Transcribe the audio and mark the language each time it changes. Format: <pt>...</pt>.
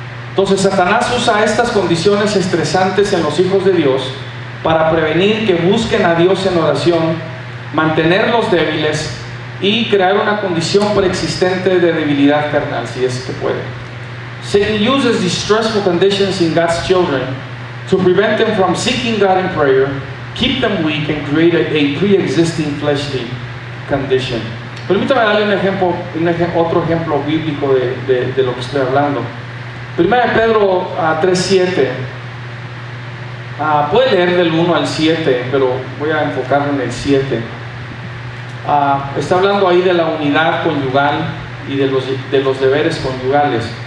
<es>Entonces Satanás usa estas condiciones estresantes en los hijos de Dios para prevenir que busquen a Dios en oración, mantenerlos débiles y crear una condición preexistente de debilidad carnal, si es que puede.</es> <en>Satan uses these stressful conditions in God's children to prevent them from seeking God in prayer, keep them weak, and create a pre-existing fleshly condition.</en> <es>Permítame darle otro ejemplo bíblico de lo que estoy hablando. 1 Pedro 3:7. Puede leer del 1 al 7, pero voy a enfocarme en el 7. Está hablando ahí de la unidad conyugal y de los deberes conyugales.</es>